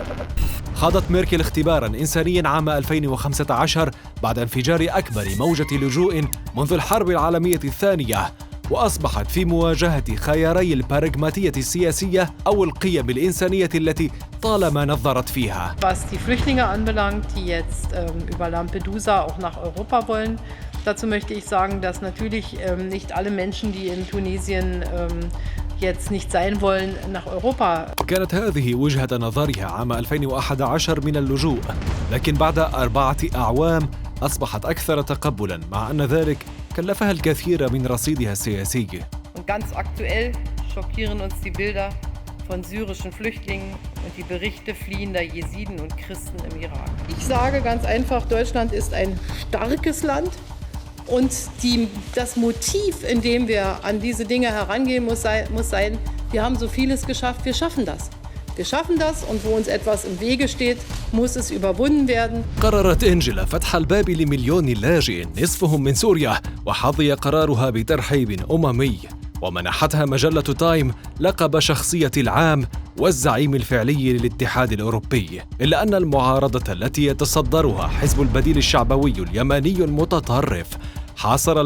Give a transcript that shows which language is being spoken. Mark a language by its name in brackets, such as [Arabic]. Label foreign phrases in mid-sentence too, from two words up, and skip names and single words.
[Arabic] خاضت ميركل اختباراً إنسانياً عام 2015 بعد انفجار أكبر موجة لجوء منذ الحرب العالمية الثانية، وأصبحت في مواجهة خياري البراغماتية السياسية أو القيم الإنسانية التي طالما نظرت فيها. [German] Was die Flüchtlinge anbelangt, die jetzt über Lampedusa auch nach Europa wollen, dazu möchte ich sagen, dass natürlich nicht alle Menschen, die in Tunesien jetzt nicht sein wollen, nach Europa. [Arabic] كانت هذه وجهة نظرها عام 2011 من اللجوء، لكن بعد 4 أعوام أصبحت أكثر تقبلاً، مع أن ذلك كلفها الكثير من رصيدها السياسي. [German] Und ganz aktuell schockieren uns die Bilder von syrischen Flüchtlingen und die Berichte fliehender Jesiden und Christen im Irak. Ich sage ganz einfach, Deutschland ist ein starkes Land und das Motiv, in dem wir an diese Dinge herangehen, muss sein, Wir haben so vieles geschafft, wir schaffen das. Wir schaffen das und wo uns etwas im Wege steht, muss es überwunden werden. [Arabic] قررت إنجيلا فتح الباب لمليون لاجئ نصفهم من سوريا، وحظي قرارها بترحيب أممي، ومنحتها مجلة تايم لقب شخصية العام والزعيم الفعلي للاتحاد الأوروبي. إلا أن المعارضة التي يتصدرها حزب البديل الشعبوي اليماني المتطرف حاصر